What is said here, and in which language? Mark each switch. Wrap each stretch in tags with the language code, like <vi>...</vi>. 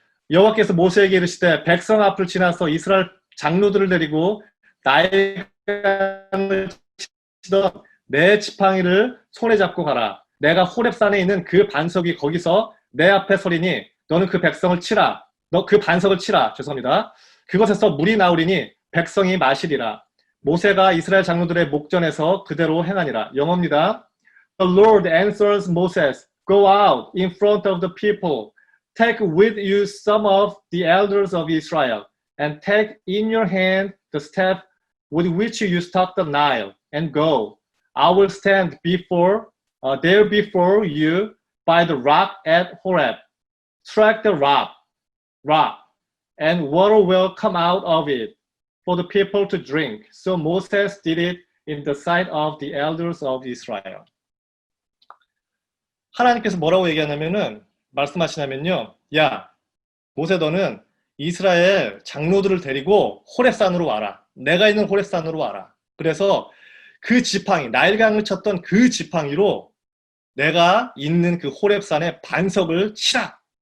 <ko>여호와께서 모세에게 이르시되 백성 앞을 지나서 이스라엘 장로들을 데리고 나일강을 치던 내 지팡이를 손에 잡고 가라. 내가 호렙산에 있는 그 반석이 거기서 내 앞에 서리니 너는 그 백성을 치라. 너 그 반석을 치라. 죄송합니다. 그것에서 물이 나오리니 백성이 마시리라. 모세가 이스라엘 장로들의 목전에서 그대로 행하니라. 영어입니다.</ko> <en>The Lord answers Moses, Go out in front of the people. Take with you some of the elders of Israel, and take in your hand the staff with which you stop the Nile, and go. I will stand there before you by the rock at Horeb. Strike the rock, and water will come out of it for the people to drink. So Moses did it in the sight of the elders of Israel.</en> <ko>하나님께서 뭐라고 말씀하시냐면요. 야, 모세 너는 이스라엘 장로들을 데리고 호렙산으로 와라. 내가 있는 호렙산으로 와라. 그래서 그 지팡이, 나일강을 쳤던 그 지팡이로 내가 있는 그 호렙산의 반석을 치라.</ko>